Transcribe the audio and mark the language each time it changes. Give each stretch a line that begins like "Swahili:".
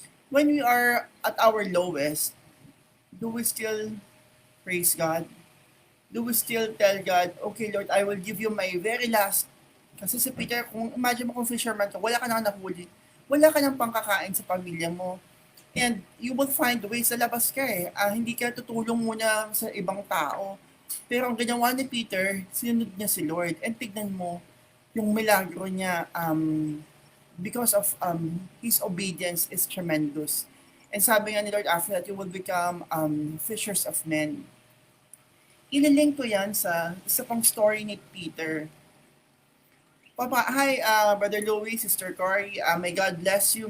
English: When we are at our lowest, do we still praise God? Do we still tell God, okay Lord, I will give you my very last.
Filipino: Kasi si Peter, kung imagine mo kung fisherman ka, wala ka nang nahuli, wala ka nang pangkakain sa pamilya mo.
English: And you will find ways
Filipino: sa labas ka eh. Hindi ka tutulong muna sa ibang tao. Pero ang ginawa ni Peter, sinunod niya si Lord. And tignan mo, yung milagro niya,
English: because of his obedience is tremendous. And
Filipino: sabi nga ni Lord,
English: after that, you will become fishers of men.
Filipino: Ililink ko yan sa isa pang story ni Peter. Hi, Brother Louis, Sister Cory.
English: May God bless you.